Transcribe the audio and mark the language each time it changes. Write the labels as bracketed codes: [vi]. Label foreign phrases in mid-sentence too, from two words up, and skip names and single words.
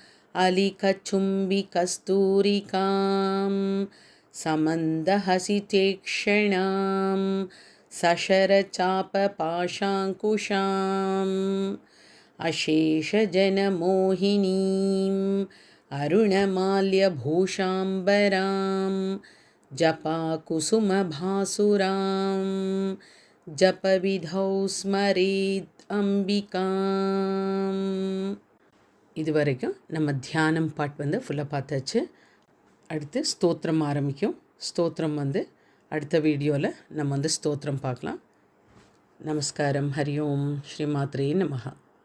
[sa] अलिकचुम्बिकस्तूरिकां समन्दहसितेक्षणां सशरचापपाशाङ्कुशाम् अशेषजनमोहिनीम् अरुणमाल्यभूषाम्बरां जपाकुसुमभासुरां जपविधौ स्मरेत् अम्बिकाम्. [ta] இது வரைக்கும் நம்ம தியானம் பாட் வந்து ஃபுல்லாக பார்த்தாச்சு. அடுத்து ஸ்தோத்திரம் ஆரம்பிக்கும். ஸ்தோத்திரம் வந்து அடுத்த வீடியோவில் நம்ம வந்து ஸ்தோத்திரம் பார்க்கலாம். [sa] नमस्कारम्। हरि ओम्। श्री मात्रे नमः.